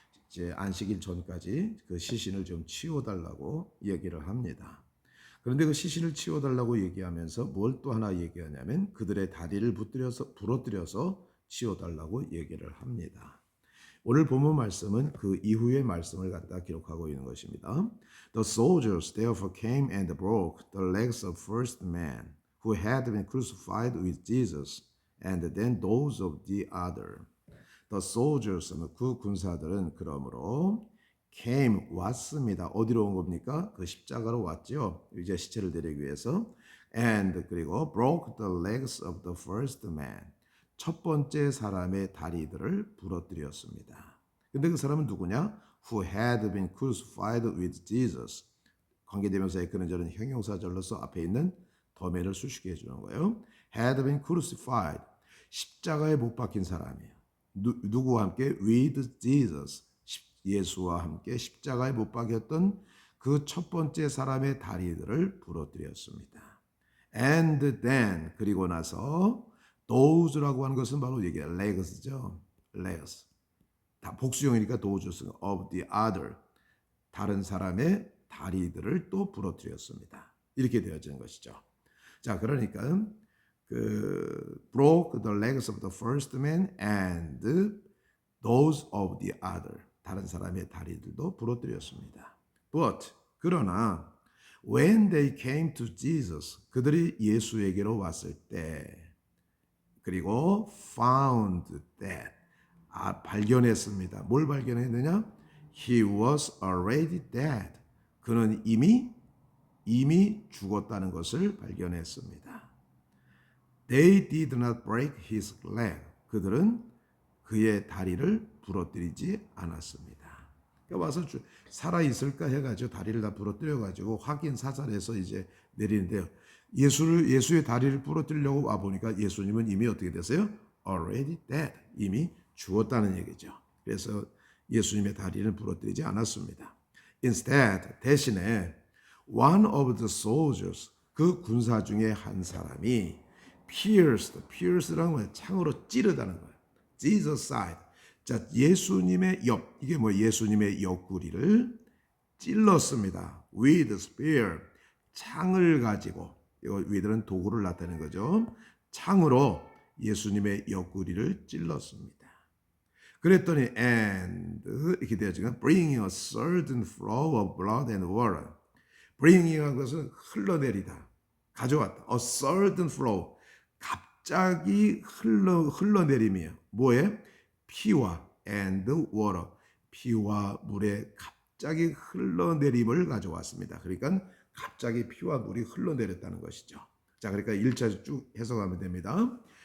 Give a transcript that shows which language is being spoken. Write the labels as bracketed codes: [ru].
[ko] 이제 안식일 전까지 그 시신을 좀 치워달라고 얘기를 합니다. 그런데 그 시신을 치워달라고 얘기하면서 뭘 또 하나 얘기하냐면 그들의 다리를 부러뜨려서 치워달라고 얘기를 합니다. 오늘 본문 말씀은 그 이후의 말씀을 갖다 기록하고 있는 것입니다. [en] The soldiers therefore came and broke the legs of first man who had been crucified with Jesus, and then those of the other. The soldiers, [ko] 그 군사들은 그러므로 [en] came, [ko] 왔습니다. 어디로 온 겁니까? 그 십자가로 왔죠. 이제 시체를 데리기 위해서. [en] And [ko] 그리고 [en] broke the legs of the first man. [ko] 첫 번째 사람의 다리들을 부러뜨렸습니다. 근데 그 사람은 누구냐? [en] Who had been crucified with Jesus. [ko] 관계대명사의 그는저는 형용사절로서 앞에 있는 더미를 수식해 주는 거예요. [en] Had been crucified. [ko] 십자가에 못 박힌 사람이에요. 누구와 함께? [en] With Jesus. [ko] 예수와 함께 십자가에 못 박혔던 그 첫 번째 사람의 다리들을 부러뜨렸습니다. [en] And then [ko] 그리고 나서 those라고 하는 것은 바로 이게 legs죠. [en] legs. [ko] 다 복수형이니까 [en] those of the other. [ko] 다른 사람의 다리들을 또 부러뜨렸습니다. 이렇게 되어지는 것이죠. 자, 그러니까 그 [en] broke the legs of the first man and those of the other. [ko] 다른 사람의 다리들도 부러뜨렸습니다. [en] But [ko] 그러나 [en] when they came to Jesus, [ko] 그들이 예수에게로 왔을 때 그리고 [en] found that [ko] 발견했습니다. 뭘 발견했느냐? [en] He was already dead. [ko] 그는 이미 죽었다는 것을 발견했습니다. They did not break his leg. 그들은 그의 다리를 부러뜨리지 않았습니다. 그러니까 와서 살아 있을까 해가지고 다리를 다 부러뜨려가지고 확인 사살해서 이제 내리는데요. 예수의 다리를 부러뜨리려고 와 보니까 예수님은 이미 어떻게 됐어요? [en] Already dead. [ko] 이미 죽었다는 얘기죠. 그래서 예수님의 다리를 부러뜨리지 않았습니다. [en] Instead, [ko] 대신에 [en] one of the soldiers, [ko] 그 군사 중에 한 사람이 pierced라는 건 창으로 찌르다는 거예요. [en] Jesus side. [ko] 자, 예수님의 옆, 이게 뭐 예수님의 옆구리를 찔렀습니다. [en] with spear, [ko] 창을 가지고, 이거 with는 도구를 나타내는 거죠. 창으로 예수님의 옆구리를 찔렀습니다. 그랬더니 [en] and [ko] 이렇게 되어지면 [en] bringing a certain flow of blood and water. [ko] bringing이라는 것은 흘러내리다, 가져왔다. [en] a certain flow, [ko] 갑자기 흘러내림이에요. 뭐에? 피와 [en] and water, [ko] 피와 물의 갑자기 흘러내림을 가져왔습니다. 그러니까 갑자기 피와 물이 흘러내렸다는 것이죠. 자, 그러니까 1차 쭉 해석하면 됩니다.